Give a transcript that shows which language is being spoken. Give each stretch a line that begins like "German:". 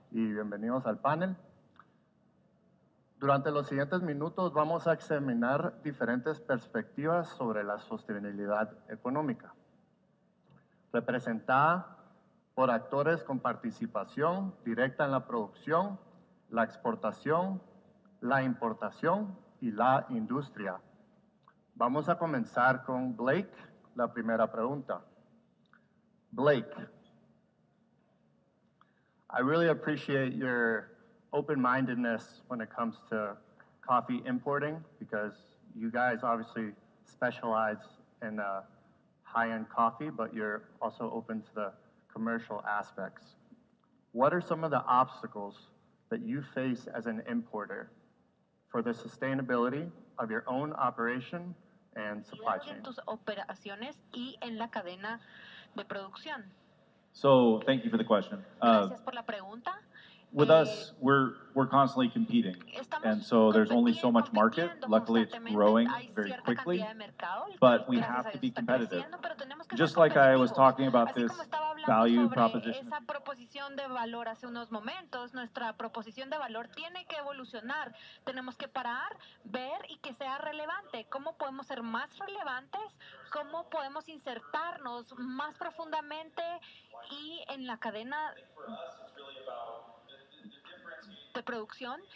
Spanish: Y bienvenidos al panel. Durante los siguientes minutos vamos a examinar diferentes perspectivas sobre la sostenibilidad económica, representada por actores con participación directa en la producción, la exportación, la importación y la industria. Vamos a comenzar con Blake, la primera pregunta.
English: Blake, I really appreciate your open-mindedness when it comes to coffee importing, because you guys obviously specialize in high-end coffee, but you're also open to the commercial aspects. What are some of the obstacles that you face as an importer for the sustainability of your own operation and supply chain?
Spanish: En tus operaciones y en la cadena de producción.
English: So thank you for the question.
Spanish: Gracias por la pregunta.
English: With us, we're constantly competing, and so there's only so much market. Luckily, it's growing very quickly, but we have to be competitive. Just like I was talking about this value proposition.
Spanish: Esa proposición de valor hace unos momentos, nuestra proposición de valor tiene que evolucionar. Tenemos que parar, ver y que sea relevante. ¿Cómo podemos ser más relevantes? ¿Cómo podemos insertarnos más profundamente y en la cadena de producción?